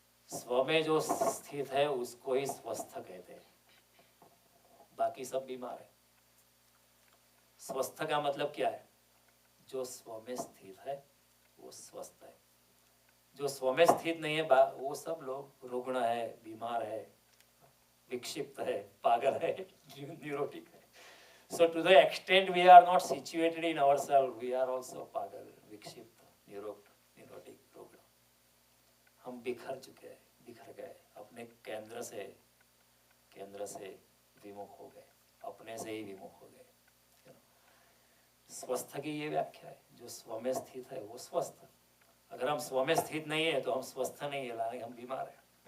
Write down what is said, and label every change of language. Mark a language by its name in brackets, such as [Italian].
[Hindi] स्व में जो स्थित है उसको ही स्वस्थ कहते हैं, बाकी सब बीमार है। स्वस्थ का मतलब क्या है? जो स्व में स्थित है वो स्वस्थ है। जो स्व में स्थित नहीं है वो सब लोग रुग्ण है, बीमार है, विक्षिप्त है, पागल है, न्यूरोटिक है। [English] So to the extent we are not situated in ourselves, we are also [Hindi] पागल, विक्षिप्त, न्यूरोटिक, रुग्ण। हम बिखर चुके हैं, बिखर गए, अपने केंद्र से विमुख हो गए, अपने से ही विमुख हो गए। स्वस्थ की ये व्याख्या है, जो स्व में स्थित है वो स्वस्थ। अगर हम स्व में स्थित नहीं है तो हम स्वस्थ नहीं है, हम बीमार हैं।